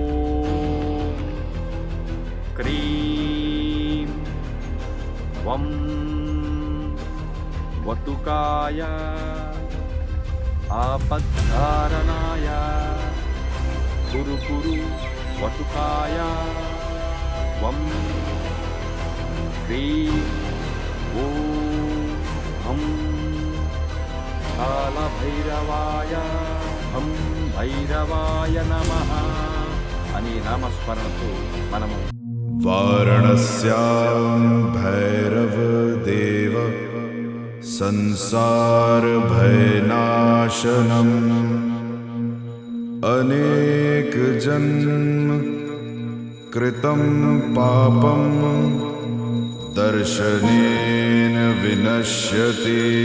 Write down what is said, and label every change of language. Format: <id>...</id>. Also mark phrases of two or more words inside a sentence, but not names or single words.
<sa>క్రీం వం వటుకాయ ఆపద్ధారణాయ కురు కురు వటుకాయ వం క్రీం ఓం కాలభైరవాయ హం భైరవాయ నమః</sa> <te>అనే నామస్మరణతో మనము</te> <sa>वाराणस्यां भैरव देव संसार भयनाशनम् अनेक जन्म कृतं पापं दर्शनेन विनश्यति।</sa>